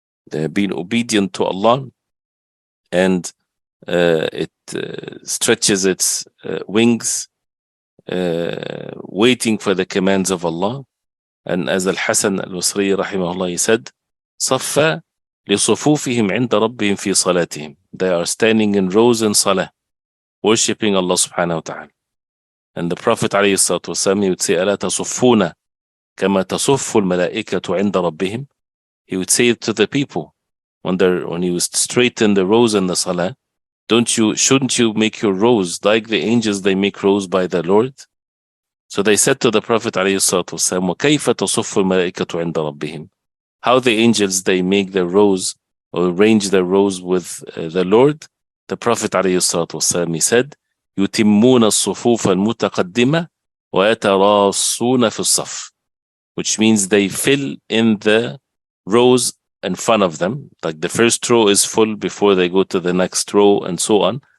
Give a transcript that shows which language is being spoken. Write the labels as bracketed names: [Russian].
[English] They're being obedient to Allah, and it stretches its wings, waiting for the commands of Allah. And as Al-Hasan Al-Basri rahimahullah, he said, [Arabic] صَفَّ لِصُفُوفِهِمْ عِنْدَ رَبِّهِمْ فِي صَلَاتِهِمْ. [English] They are standing in rows in salah, worshipping Allah subhanahu wa ta'ala. And the Prophet ﷺ, he would say, [Arabic] أَلَا تَصُفُّونَ كما تصف الملائكة عند ربهم. [English] He would say it to the people when he was straighten the rows in the salah. Shouldn't you make your rows like the angels they make rows by the Lord? So they said to the Prophet [Arabic] عليه الصلاة والسلام, وكيف تصف الملائكة عند ربهم? [English] How the angels they make their rows or arrange their rows with the Lord? The Prophet عليه الصلاة والسلام, he said, [Arabic] يتمون الصفوف المتقدمة ويتراصون في الصف, [English] which means they fill in the rows in front of them, like the first row is full before they go to the next row and so on.